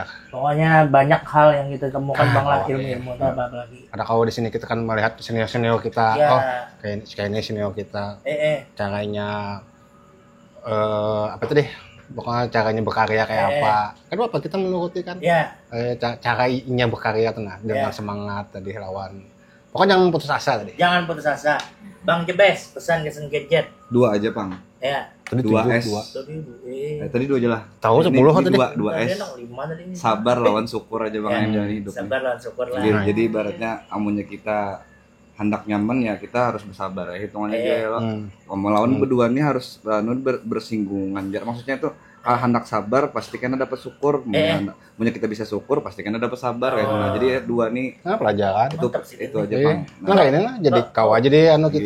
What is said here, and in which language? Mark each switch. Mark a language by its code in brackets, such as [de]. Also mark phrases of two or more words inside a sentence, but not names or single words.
[bjn] Pokoknya banyak hal yang kita temukan Bang lah, ilmu-ilmu apa lagi. Ada kalau di sini kita kan melihat senior kita, Ya. kayak ini senior kita, Eh. caranya apa tuh deh, pokoknya caranya berkarya kayak apa. Kan apa kita menuruti kan? Ya. Caranya berkarya tuh nah, dengan semangat tadi lawan. Pokoknya jangan putus asa tadi. Jangan putus asa. Bang Jebes, pesan-kesan gadget. 2 aja, Pang. Ya. Tadi 2 tujuh, S. dua. Tadi 2 aja lah. Tahu Ini 10 tadi. 2 S. Sabar lawan syukur aja Bang yang jalan hidup. Sabar lawan syukur lah. Jadi ibaratnya amunnya kita hendak nyaman ya kita harus bersabar ya hitungannya aja ya lo. Melawan berdua ini harus bersinggungan. Maksudnya itu hendak sabar pastikan dapat syukur. Punya kita bisa syukur pastikan dapat sabar ya. Nah, jadi 2 nih Nah, pelajaran. itu aja Iya. Bang. Nah, kayak ini lah jadi kau aja deh kita